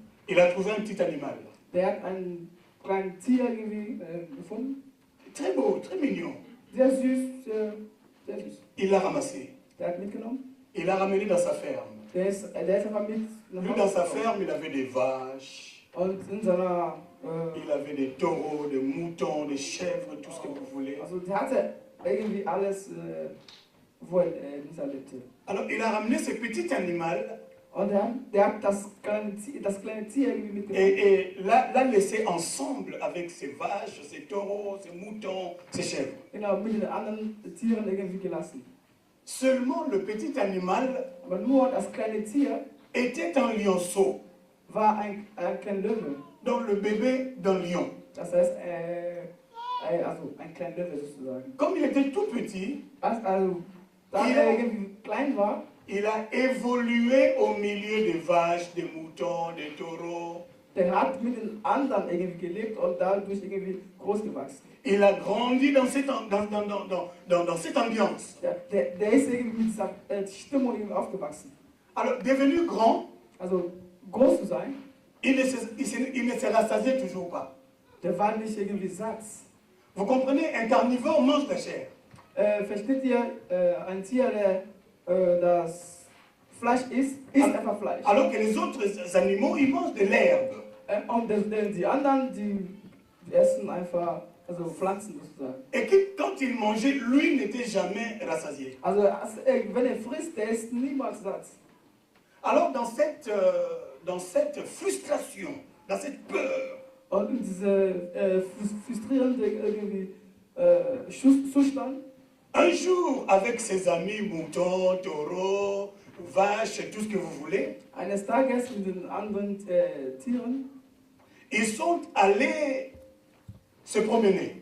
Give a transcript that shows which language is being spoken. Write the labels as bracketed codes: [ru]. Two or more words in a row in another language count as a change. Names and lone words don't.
[fr] Il a trouvé un petit animal. [de] Der hat ein kleines Tier irgendwie gefunden. [fr] Très beau, très mignon. [de] Sehr süß, sehr süß. [fr] Il l'a ramassé. [de] Der hat mitgenommen. [fr] Il l'a ramené dans sa ferme. [de] Der ist einfach mit nach [fr] Lui, [de] Hause [fr] dans sa [de] gekommen. [fr] ferme, il avait des vaches, [de] Und in seiner, [fr] il avait des taureaux, des moutons, des chèvres, tout ce que vous voulez. [de] also der hatte irgendwie alles, wo er dieser lebte. [fr] Alors, il a ramené ce petit animal [de] Und der hat das kleine Tier irgendwie mitgenommen. [fr] et l'a laissé ensemble avec ses vaches, ses taureaux, ses moutons, ses chèvres. [de] Genau, mit den anderen Tieren irgendwie gelassen. [fr] Seulement, le petit animal [de] Aber nur das kleine Tier [fr] était un lionceau, [de] war ein kleiner Löwe. [fr] donc le bébé d'un lion. [de] Das heißt, also ein kleiner Löwe sozusagen. [fr] Comme il était tout petit, [de] Also, da er irgendwie klein war, [fr] il a évolué au milieu des vaches, des moutons, des taureaux. [de] der hat mit den anderen irgendwie gelebt und dadurch irgendwie groß gewachsen. [fr] Il a grandi dans cette ambiance. [de] Der ist irgendwie mit dieser Stimmung irgendwie aufgewachsen. [fr] Alors, devenu grand, [de] Also groß zu sein, [fr] il ne se rassasiait toujours pas. [de] der war nicht irgendwie satt. [fr] Vous comprenez, un carnivore mange la chair. [de] Versteht ihr, ein Tier, der das Fleisch isst einfach Fleisch. [fr] Alors que les autres animaux, ils mangent de l'herbe. [de] Und die anderen, die essen einfach Pflanzen sozusagen. [fr] Et que quand il mangeait, lui n'était jamais rassasié. [de] Also wenn er frisst, der ist niemals satt. [fr] Alors dans cette frustration, dans cette peur, [de] Und in diese frustrierende irgendwie Zustand, [fr] un jour avec ses amis moutons, taureaux, vaches, tout ce que vous voulez, [de] eines Tages mit den anderen Tieren, [fr] ils sont allés se promener.